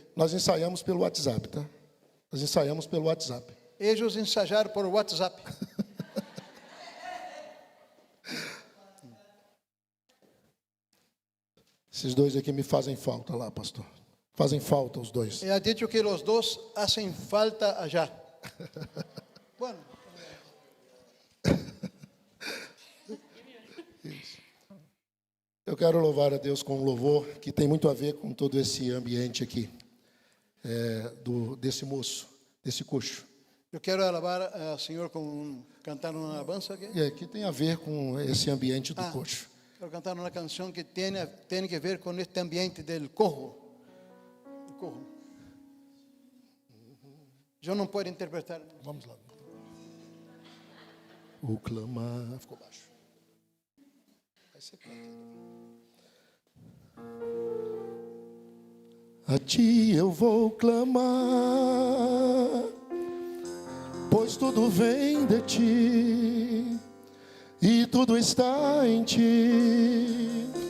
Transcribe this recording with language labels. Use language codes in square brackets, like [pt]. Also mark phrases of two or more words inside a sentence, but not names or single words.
[pt] Nós ensaiamos pelo WhatsApp, tá? Nós ensaiamos pelo WhatsApp. Eles ensajaram por WhatsApp. Esses dois aqui me fazem falta lá, pastor. Fazem falta os dois. [es] Ha dicho que os dois hacen falta allá. Bueno. [pt] Eu quero louvar a Deus com um louvor que tem muito a ver com todo esse ambiente aqui, desse moço, desse coxo. Eu quero alabar ao Senhor cantar uma alabança aqui. E aqui tem a ver com esse ambiente do coxo. Quero cantar uma canção que tem que ver com este ambiente [es] del cojo. [pt] Eu não posso interpretar. Vamos lá. O clamar. Ficou baixo. Aí você canta. A ti eu vou clamar, pois tudo vem de ti e tudo está em ti.